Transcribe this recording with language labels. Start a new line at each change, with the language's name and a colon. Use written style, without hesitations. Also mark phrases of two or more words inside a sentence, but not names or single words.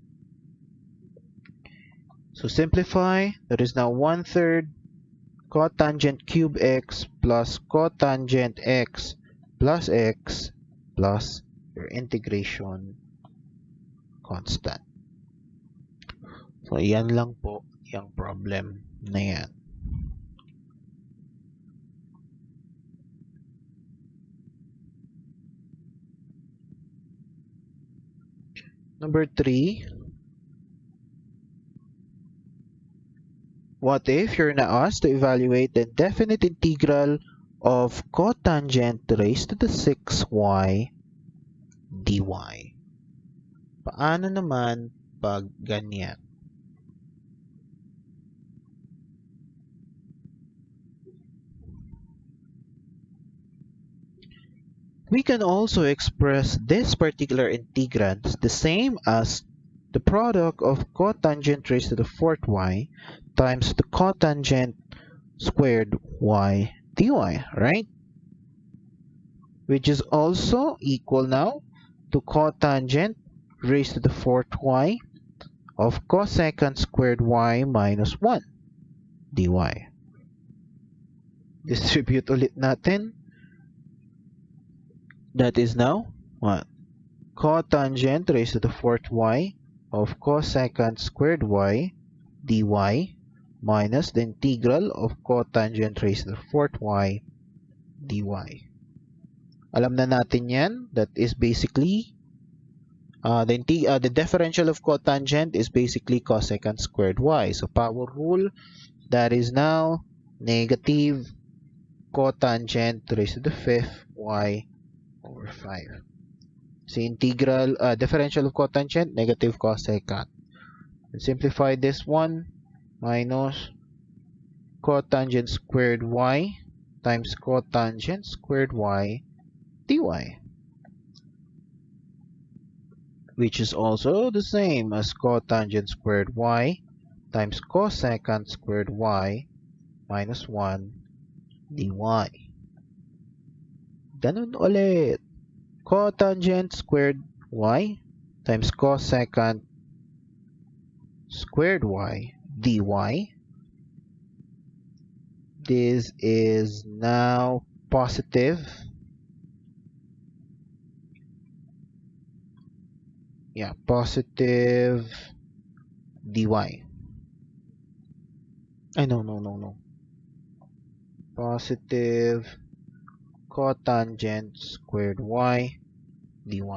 English: So simplify. That is now 1/3 cotangent cube x plus cotangent x plus your integration constant.
Filipino: So yan lang po yung problem na yan.
English: Number 3. What if you're now asked to evaluate the definite integral of cotangent raised to the 6y dy?
Filipino: Paano naman pag ganyan?
English: We can also express this particular integrand the same as the product of cotangent raised to the fourth y times the cotangent squared y dy, right? Which is also equal now to cotangent raised to the fourth y of cosecant squared y minus 1 dy.
Filipino: Distribute ulit natin.
English: That is now what? Cotangent raised to the fourth y of cosecant squared y dy minus the integral of cotangent raised to the fourth y dy.
Filipino: Alam na natin yan.
English: That is basically the differential of cotangent is basically cosecant squared y. So power rule, that is now negative cotangent raised to the fifth y over 5. So integral, differential of cotangent, negative cosecant. Simplify this one, minus cotangent squared y times cotangent squared y dy, which is also the same as cotangent squared y times cosecant squared y minus 1 dy.
Filipino: Ganun ulit.
English: Cotangent squared y times cosecant squared y dy. This is now positive. Yeah, positive dy. No. Positive cotangent squared y dy.